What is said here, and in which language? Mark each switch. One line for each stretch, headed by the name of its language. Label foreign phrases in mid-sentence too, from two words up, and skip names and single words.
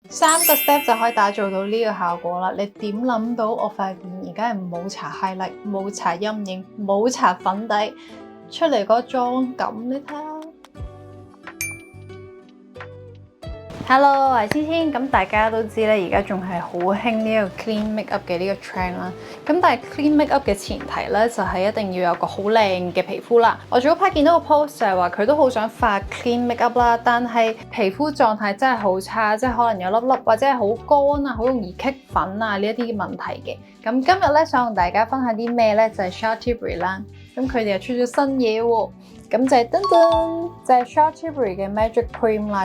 Cantonese: 3個 step 就可以打造到呢個效果啦。你點諗到我塊面而家係冇搽 highlight、冇搽陰影、冇搽粉底，出嚟個妝感你睇下。Hello，我係千千。咁大家都知咧，而家仲係好興呢個
English: clean makeup
Cantonese: 嘅呢個 trend 啦。咁但係
English: clean makeup
Cantonese: 嘅前提咧，就係一定要有個好靚嘅皮膚啦。我早排見到個 post 就係話佢都好想化
English: clean makeup
Cantonese: 啦，但係皮膚狀態真係好差，即係可能有粒粒或者係好乾啊，好容易棘粉啊呢一啲問題嘅。咁今日咧想同大家分享啲咩咧，就係 Charlotte Tilbury 啦。咁佢哋又出咗新嘢喎。咁就係噔噔，就係 Charlotte Tilbury 嘅 Magic Cream 啦。